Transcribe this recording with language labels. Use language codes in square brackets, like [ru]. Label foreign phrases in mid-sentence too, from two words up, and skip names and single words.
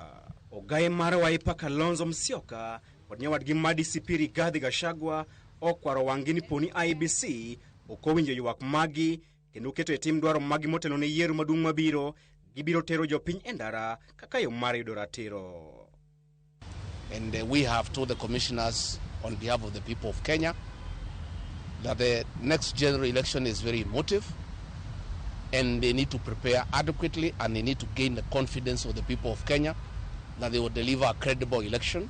[luo] Ogaye mar Wiper Kalonzo Musyoka kod nyawadgi ma DCP Rigathi Gachagua okwaro wang'gi ni poni IBC ok owinjo ywak magi kendo keto e tim dwaro magi motelo ne yiero maduong' mabiro, gibiro tero jopiny e ndara kaka yo mar yudo ratiro. [en] And we have told the commissioners on behalf of the people of Kenya that the next general election is very emotive. and they need to prepare adequately, and they need to gain the confidence of the people of Kenya that they will deliver a credible election.